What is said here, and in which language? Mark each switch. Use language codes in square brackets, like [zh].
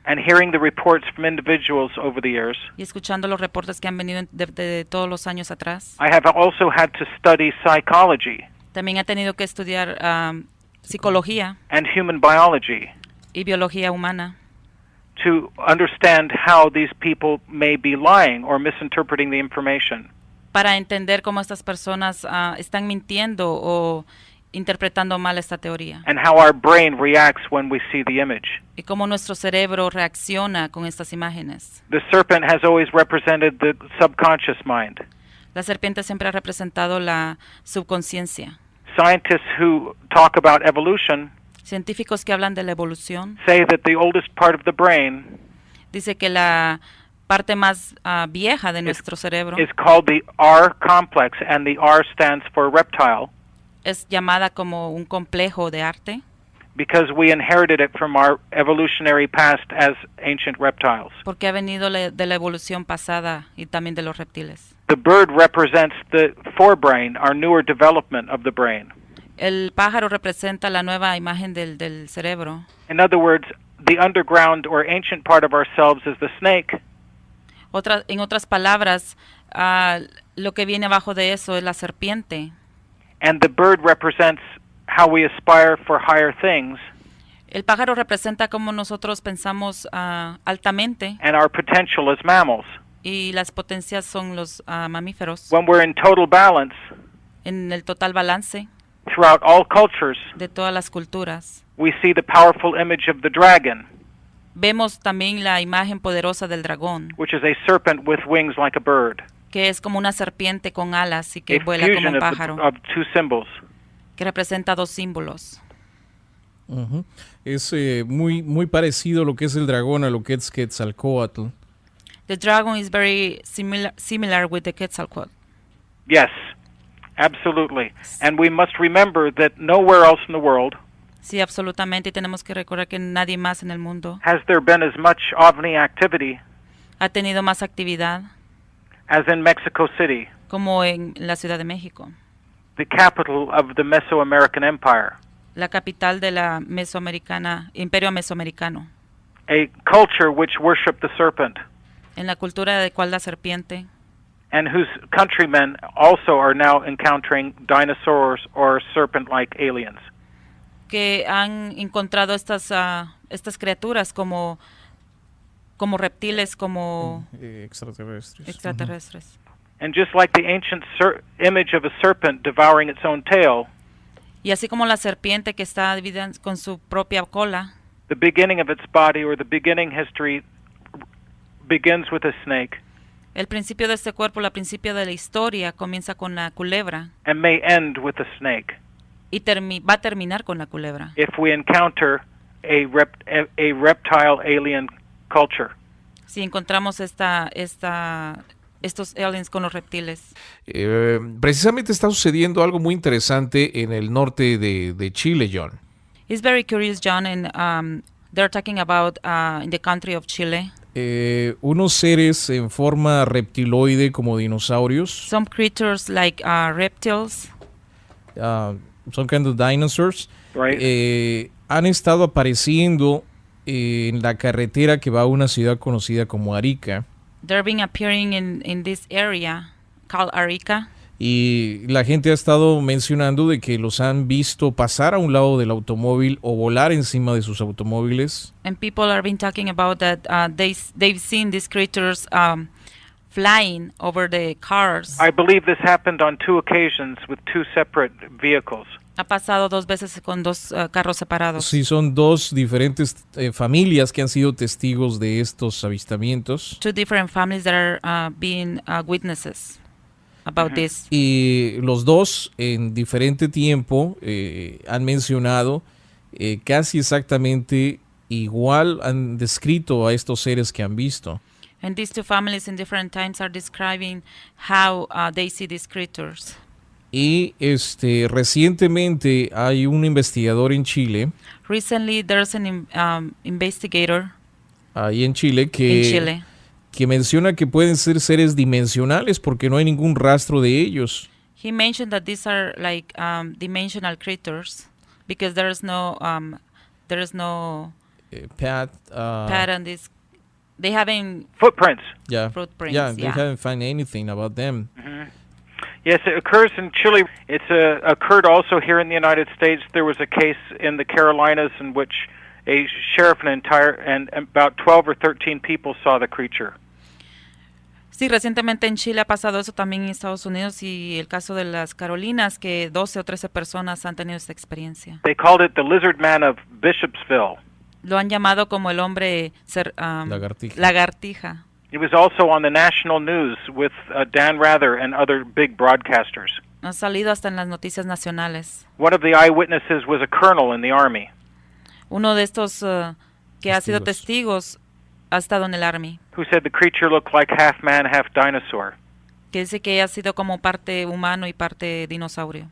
[en] and hearing the reports from individuals over the years, [es] y escuchando los reportes que han venido de todos los años atrás, [en] I have also had to study psychology [es] también ha tenido que estudiar psicología [en] and human biology [es] y biología humana [en] to understand how these people may be lying or misinterpreting the information. [es] para entender cómo estas personas están mintiendo o interpretando mal esta teoría. [en] And how our brain reacts when we see the image. [es] Y cómo nuestro cerebro reacciona con estas imágenes. [en] The serpent has always represented the subconscious mind. [es] La serpiente siempre ha representado la subconsciencia. [en] Scientists who talk about evolution [es] Científicos que hablan de la evolución [en] say that the oldest part of the brain [es] dice que la parte más vieja de nuestro cerebro [en] is called the R complex, and the R stands for reptile, [es] es llamada como un complejo de arte [en] because we inherited it from our evolutionary past as ancient reptiles. [es] porque ha venido de la evolución pasada y también de los reptiles. [en] The bird represents the forebrain, our newer development of the brain. [es] El pájaro representa la nueva imagen del cerebro. [en] In other words, the underground or ancient part of ourselves is the snake, [es] En otras palabras, lo que viene abajo de eso es la serpiente. [en] and the bird represents how we aspire for higher things [es] El pájaro representa cómo nosotros pensamos altamente [en] and our potential as mammals. [es] y las potencias son los mamíferos. [en] When we're in total balance [es] En el total balance [en] throughout all cultures, [es] de todas las culturas. [en] we see the powerful image of the dragon, [es] Vemos también la imagen poderosa del dragón, [en] which is a serpent with wings like a bird, [es] que es como una serpiente con alas y que [en] a [es] vuela como [en] fusion [es] un pájaro, [en] of two symbols. [es] que representa dos símbolos. Ujú. Es muy parecido lo que es el dragón a lo que es Quetzalcóatl. [en] The dragon is very similar with the Quetzalcoatl. Yes, absolutely. And we must remember that nowhere else in the world [es] Sí, absolutamente. Y tenemos que recordar que nadie más en el mundo [en] has there been as much OVNI activity [es] ha tenido más actividad [en] as in Mexico City, [es] como en la Ciudad de México, [en] the capital of the Mesoamerican Empire, [es] la capital de la Imperio Mesoamericano, [en] a culture which worshiped the serpent, [es] en la cultura de cual la serpiente, [en] and whose countrymen also are now encountering dinosaurs or serpent-like aliens. [es] que han encontrado estas criaturas como reptiles, como Extraterrestres. extraterrestres. [en] And just like the ancient image of a serpent devouring its own tail, [es] Y así como la serpiente que está dividida con su propia cola, [en] the beginning of its body or the beginning history begins with a snake [es] el principio de este cuerpo, el principio de la historia comienza con la culebra [en] and may end with a snake [es] y va a terminar con la culebra. [en] if we encounter a reptile alien culture. [es] Si encontramos estos aliens con los reptiles. Precisamente está sucediendo algo muy interesante en el norte de Chile, Jhon. [en] It's very curious, John, and they're talking about in the country of Chile. [es] Unos seres en forma reptiloide como dinosaurios, [en] Some creatures like reptiles, some kind of dinosaurs, Right. [es] han estado apareciendo en la carretera que va a una ciudad conocida como Arica. [en] they're been appearing in this area called Arica. [es] Y la gente ha estado mencionando de que los han visto pasar a un lado del automóvil o volar encima de sus automóviles. [en] And people are been talking about that they've seen these creatures flying over the cars. I believe this happened on 2 occasions with 2 separate vehicles. [es] Ha pasado 2 veces con 2 carros separados. Sí, son 2 diferentes familias que han sido testigos de estos avistamientos. [en] 2 different families that are being witnesses about this. [es] Y los 2 en diferente tiempo han mencionado casi exactamente igual, han descrito a estos seres que han visto. [en] And these 2 families in different times are describing how they see these creatures. [es] Y recientemente hay un investigador en Chile, [en] Recently, there's an investigator [es] ahí en Chile, [en] in Chile. [es] que menciona que pueden ser seres dimensionales porque no hay ningún rastro de ellos. [en] He mentioned that these are like dimensional creatures because there's no Pat, pattern. They haven't Footprints. yeah, footprints. yeah, they haven't found anything about them. Yes, it occurs in Chile. It's occurred also here in the United States. There was a case in the Carolinas in which a sheriff and about 12 or 13 people saw the creature. [es] Sí, recientemente en Chile ha pasado eso, también en Estados Unidos, y el caso de las Carolinas, que 12 o 13 personas han tenido esta experiencia. [en] They called it the lizard man of Bishopsville. [es] Lo han llamado como el hombre Lagartija. lagartija. [en] It was also on the national news with Dan Rather and other big broadcasters. [es] Ha salido hasta en las noticias nacionales. [en] One of the eyewitnesses was a colonel in the Army. [es] Uno de estos que ha sido testigos ha estado en el Army, [en] Who said the creature looked like half man, half dinosaur. [es] que dice que ha sido como parte humano y parte dinosaurio.